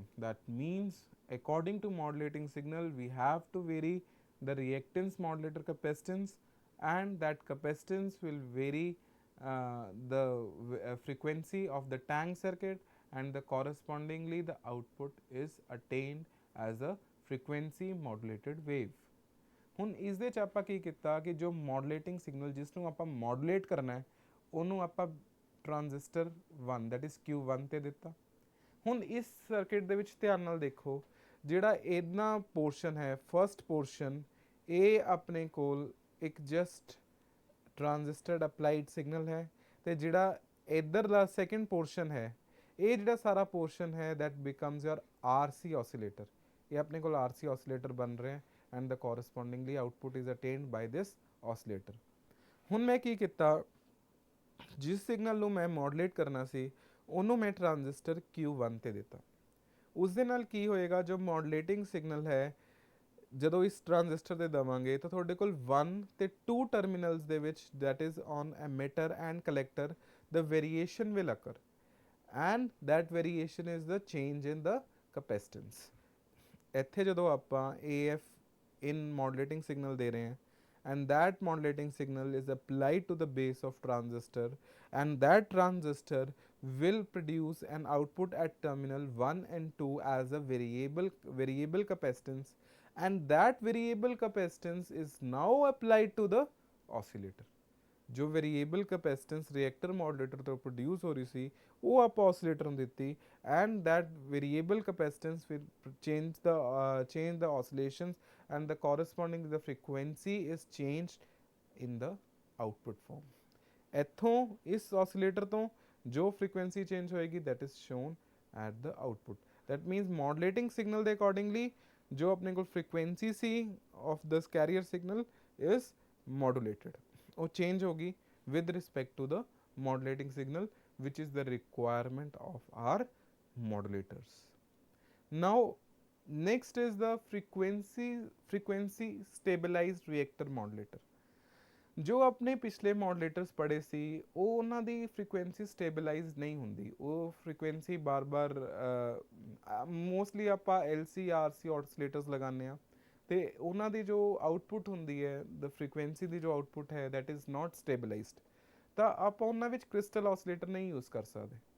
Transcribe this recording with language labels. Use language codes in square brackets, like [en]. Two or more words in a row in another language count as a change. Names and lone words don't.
[en] That means according to modulating signal we have to vary the reactance modulator capacitance, and that capacitance will vary the frequency of the tank circuit, and the correspondingly the output is attained as a frequency modulated wave. [pa] ਹੁਣ ਇਸ ਦੇ 'ਚ ਆਪਾਂ ਕੀ ਕੀਤਾ ਕਿ ਜੋ [en] modulating signal [pa] ਜਿਸ ਨੂੰ ਆਪਾਂ ਮੋਡੂਲੇਟ ਕਰਨਾ ਹੈ ਉਹਨੂੰ ਆਪਾਂ [en] transistor 1 that is Q1 [pa] ਤੇ ਦਿੱਤਾ। ਹੁਣ ਇਸ ਸਰਕਿਟ ਦੇ ਵਿੱਚ ਧਿਆਨ ਨਾਲ ਦੇਖੋ, ਜਿਹੜਾ ਇਹਨਾਂ ਪੋਰਸ਼ਨ ਹੈ [en] first portion, [pa] ਇਹ ਆਪਣੇ ਕੋਲ ਇੱਕ [en] just transistor applied signal [pa] ਹੈ, ਤੇ ਜਿਹੜਾ ਇੱਧਰਲਾ [en] second portion [pa] ਹੈ ਇਹ ਜਿਹੜਾ ਸਾਰਾ ਪੋਰਸ਼ਨ ਹੈ [en] that becomes your RC oscillator. [pa] ਇਹ ਆਪਣੇ ਕੋਲ [en] RC oscillator [pa] ਬਣ ਰਿਹਾ [en] and the correspondingly output is attained by this oscillator। [pa] ਹੁਣ ਮੈਂ ਕੀ ਕੀਤਾ, ਜਿਸ ਸਿਗਨਲ ਨੂੰ ਮੈਂ ਮੋਡੂਲੇਟ ਕਰਨਾ ਸੀ ਉਹਨੂੰ ਮੈਂ ਟ੍ਰਾਂਜ਼ਿਸਟਰ Q1 ਤੇ ਦਿੱਤਾ। ਉਸ ਦੇ ਨਾਲ ਕੀ ਹੋਏਗਾ, ਜੋ [en] modulating signal [pa] ਹੈ ਜਦੋਂ ਇਸ ਟ੍ਰਾਂਜ਼ਿਸਟਰ ਤੇ ਦੇਵਾਂਗੇ ਤਾਂ ਤੁਹਾਡੇ ਕੋਲ 1 ਤੇ 2 ਟਰਮੀਨਲਸ ਦੇ ਵਿੱਚ [en] that is on emitter and collector the variation will occur, and that variation is the change in the capacitance। [pa] ਇੱਥੇ ਜਦੋਂ ਆਪਾਂ [en] AF in modulating signal [pa] ਦੇ ਰਹੇ ਹਾਂ, [en] and that modulating signal is applied to the base of transistor, and that transistor will produce an output at terminal 1 and 2 as a variable capacitance, and that variable capacitance is now applied to the oscillator। [pa] ਜੋ ਵੇਰੀਏਬਲ ਕਪੈਸਿਟੈਂਸ ਰਿਐਕਟਰ ਮੋਡੂਲੇਟਰ ਤੋਂ ਪ੍ਰੋਡਿਊਸ ਹੋ ਰਹੀ ਸੀ ਉਹ ਆਪਾਂ ਔਸੀਲੇਟਰ ਨੂੰ ਦਿੱਤੀ, [en] and that variable capacitance will change the oscillations, and the corresponding the frequency is changed in the output form। [pa] ਇੱਥੋਂ ਇਸ ਔਸੀਲੇਟਰ ਤੋਂ ਜੋ [en] frequency change [pa] ਹੋਏਗੀ [en] that is shown at the output। that means modulating signal ਦੇ accordingly [pa] ਜੋ ਆਪਣੇ ਕੋਲ [en] frequency ਸੀ of this carrier signal is modulated, ਉਹ change ਹੋਗੀ with respect to the modulating signal which is the requirement of our modulators। now next is the frequency stabilized reactor modulator। [pa] ਜੋ ਆਪਣੇ ਪਿਛਲੇ ਮੋਡੂਲੇਟਰਸ ਪੜ੍ਹੇ ਸੀ ਉਹ ਉਹਨਾਂ ਦੀ [en] frequency stabilize [pa] ਨਹੀਂ ਹੁੰਦੀ, ਉਹ ਫ੍ਰੀਕੁਐਂਸੀ ਬਾਰ-ਬਾਰ ਮੋਸਟਲੀ ਆਪਾਂ [en] LC RC oscillators [pa] ਲਗਾਉਂਦੇ ਹਾਂ, ਤੇ ਉਹਨਾਂ ਦੀ ਜੋ ਆਊਟਪੁੱਟ ਹੁੰਦੀ ਹੈ [en] the frequency [pa] ਦੀ ਜੋ ਆਊਟਪੁੱਟ ਹੈ [en] that is not stabilized, [pa] ਤਾਂ ਆਪਾਂ ਉਹਨਾਂ ਵਿੱਚ [en] crystal oscillator [pa] ਨਹੀਂ ਯੂਜ਼ ਕਰ ਸਕਦੇ।